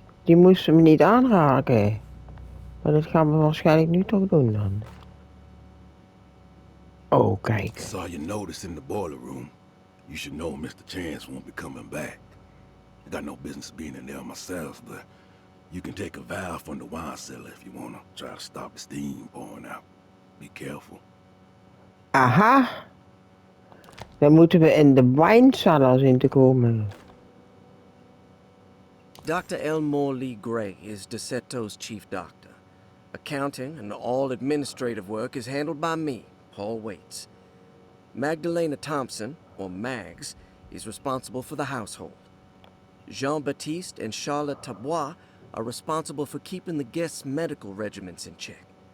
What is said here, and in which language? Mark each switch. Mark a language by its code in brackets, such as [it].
[nl] Die moesten we niet aanraken. Maar dat gaan we waarschijnlijk nu toch doen dan. Oh, kijk. [en] Saw you notice in the boiler room. You should know Mr. Chance won't be coming back. I got no business being in there myself, but you can take a valve from the wine cellar if you wanna try to stop the steam pouring out. Be careful. Aha. [nl] Dan moeten we in de wijncellar zien te komen. [en] Dr. Elmore Lee Gray is DeSeto's chief doctor. Accounting and all administrative work is handled by me, Paul Waits. Magdalena Thompson, or Mags, is responsible for the household. Jean-Baptiste and Charlotte Tabois are responsible for keeping the guests' medical regimens in check.